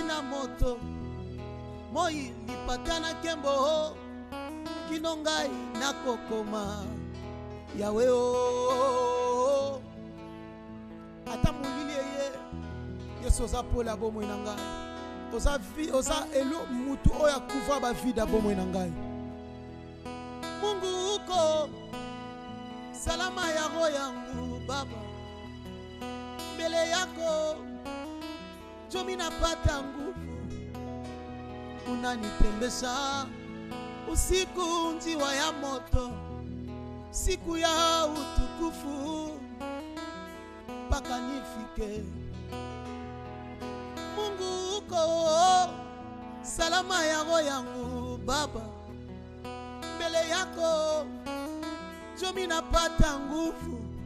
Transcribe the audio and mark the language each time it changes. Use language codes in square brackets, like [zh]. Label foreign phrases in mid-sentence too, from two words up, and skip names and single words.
[ln] na moto moi lipata na nkembo kino ngai nakokoma yawe o ata molili eye yesu oza pola bomoi na ngai oza elo mutu oyo akuva bavida bomoi na ngai [sw] mungu uko salama ya roho yangu baba mbele yako jomi napata nguvu unanitembesha usiku njiwa ya moto siku ya utukufu mpaka nifike mungu uko salama ya roho yangu baba mbele yako jomi napata nguvu